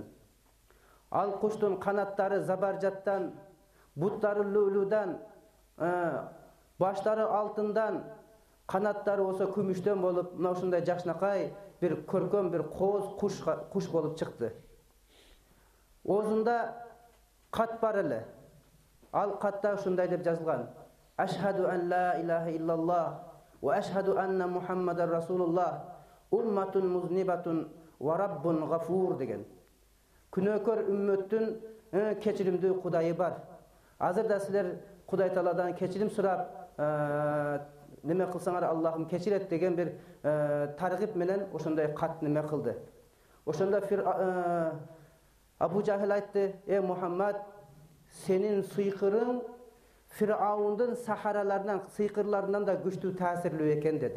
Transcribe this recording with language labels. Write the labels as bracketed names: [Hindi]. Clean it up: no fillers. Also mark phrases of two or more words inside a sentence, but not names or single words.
[Kyrgyz] Ал куштун канаттары забаржаттан, буттары лүлүдан, баштары алтындан, канаттары болсо күмүштөн болуп, мына ушундай жакшынакай бир көркөм бир кооз куш болуп чыкты. Оозунда кат бар эле. Ал катта ушундай деп жазылган: [Arabic] أشهد أن لا إله إلا الله وأشهد أن محمدا رسول الله أمة مذنبة ورب غفور деген. [Kyrgyz] Күнөөкөр үммөттүн кечиримдүү Кудайы бар. Азырда силер Кудай Тааладан кечирим сурап, неме кылсаңар Аллахым кечирет деген бир таргип менен ошондой кат неме кылды. Ошондо Абу Жахил айтты: Мухаммад, сенин сыйкырың Фираундун сахараларынан, сыйкырларынан да күчтүү таасирлүү экен деди.